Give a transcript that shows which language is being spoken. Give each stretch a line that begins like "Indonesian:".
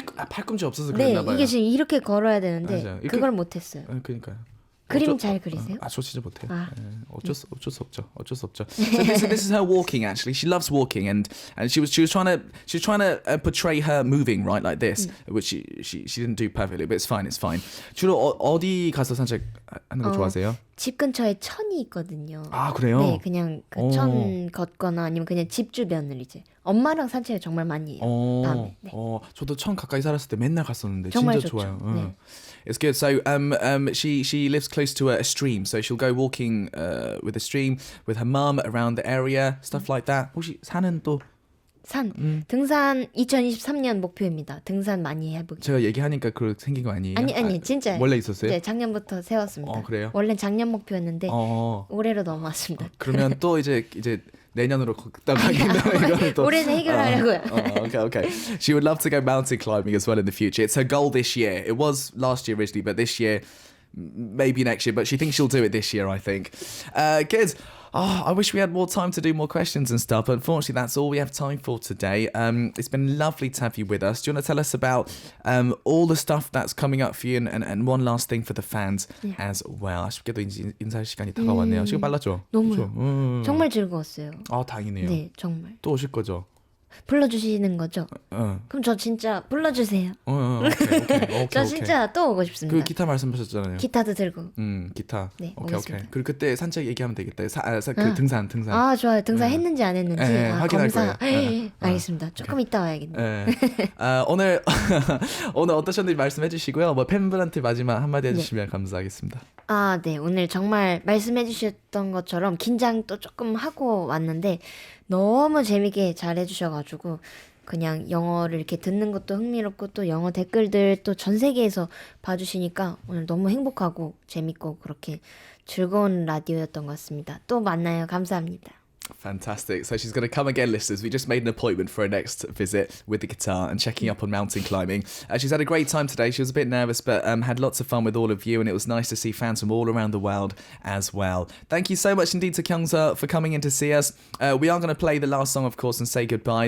Korean: 팔꿈치 없어서 그랬나 봐요. 이게 지금 이렇게 걸어야 되는데 그걸 못했어요. 그러니까요. 그림 잘 그리세요? 저 진짜 못해요. 어쩔 수 없죠.
English: So this is her walking actually. She loves walking and she was trying to portray her moving right like this, which she didn't do perfectly, but it's fine.
Korean: 주로 어디 가서 산책하는 거 좋아하세요? 집 근처에 천이 있거든요. 그래요? 네, 그냥 그 천 걷거나 아니면 그냥 집 주변을 이제 엄마랑 산책을 정말 많이 해요. 밤에. 네. 저도 천 가까이 살았을 때 맨날 갔었는데 정말 진짜 좋죠. 좋아요. 네.
English: It's good. So she lives close to a stream, so she'll go walking with a stream with her mum around the area, stuff like that.
Korean: 혹시 산은 또? 등산 2023년 목표입니다. 등산 많이 해보기. 제가 얘기하니까 그렇게 생긴 거 아니에요? 아니 진짜. 원래 있었어요? 네, 작년부터 세웠습니다. 그래요? 원래 작년 목표였는데 올해로 넘어왔습니다. 그러면 또 이제 내년으로 걷다 가기는 이거는 또 올해는 해결하려고요.
English: Okay. She would love to go mountain climbing as well in the future. It's her goal this year. It was last year originally, but this year, maybe next year. But she thinks she'll do it this year, I think. Good. I wish we had more time to do more questions and stuff, but unfortunately that's all we have time for today. It's been lovely to have you with us. Do you want to tell us about all the stuff that's coming up for you and one last thing for the fans as well?
Korean: 아쉽게도 이제 인사할 시간이 다가왔네요. 시간 빨랐죠? 너무요. 정말 즐거웠어요. 다행이네요. 네, 정말. 또 오실 거죠? 불러주시는 거죠? 그럼 저 진짜 불러주세요. 오케이. 저 진짜 또 오고 싶습니다. 그 기타 말씀하셨잖아요. 기타도 들고. 기타. 네, 오케이. 오겠습니다. 그리고 그때 산책 얘기하면 되겠다. 그 등산. 좋아요. 등산 했는지 안 했는지 확인할 검사. 거예요. 알겠습니다. 조금 이따 와야겠네요. 오늘 어떠셨는지 말씀해 주시고요. 팬분한테 마지막 한마디 해주시면 감사하겠습니다. 네. 오늘 정말 말씀해 주셨던 것처럼 긴장 또 조금 하고 왔는데 너무 재밌게 잘 해주셔가지고 그냥 영어를 이렇게 듣는 것도 흥미롭고 또 영어 댓글들 또 전 세계에서 봐주시니까 오늘 너무 행복하고 재밌고 그렇게 즐거운 라디오였던 것 같습니다. 또 만나요. 감사합니다.
English: Fantastic. So she's going to come again, listeners. We just made an appointment for her next visit with the guitar and checking up on mountain climbing. She's had a great time today. She was a bit nervous, but had lots of fun with all of you, and it was nice to see fans from all around the world as well. Thank you so much indeed to Kyoung Seo for coming in to see us. We are going to play the last song, of course, and say goodbye.